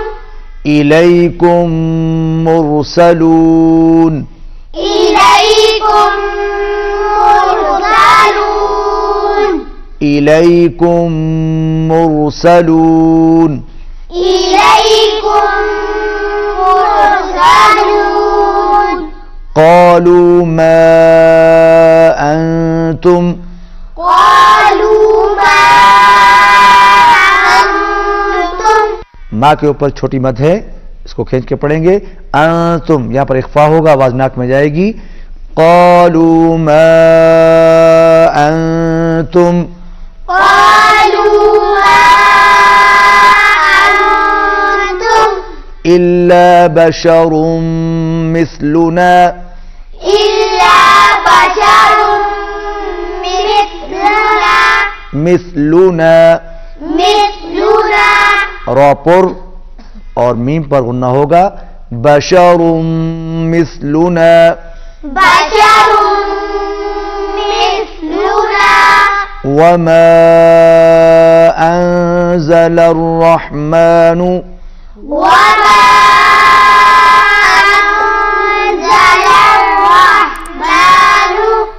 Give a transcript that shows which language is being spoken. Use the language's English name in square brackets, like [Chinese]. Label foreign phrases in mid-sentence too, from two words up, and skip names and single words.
[Arabic] إليكم مرسلون. إليكم مرسلون. إليكم مرسلون. إليكم مرسلون. قالوا ما أنتم. قالوا ما أنتم. [Hindi] माँ के ऊपर छोटी मद है, इसको खींच के पढ़ेंगे। अंतुम यहां पर इख्फा होगा, आवाज नाक में जाएगी। [Arabic] قالوا ما أنتم. قالوا ما أنتم. إلا بشر مثلنا. إلا بشر مثلنا. مثلنا مثلنا. [Hindi] रा पर और मीम पर गुन्ना होगा। [Arabic] بشر مثلنا. بشر مثلنا. وما أنزل الرحمن. وما أنزل الرحمن.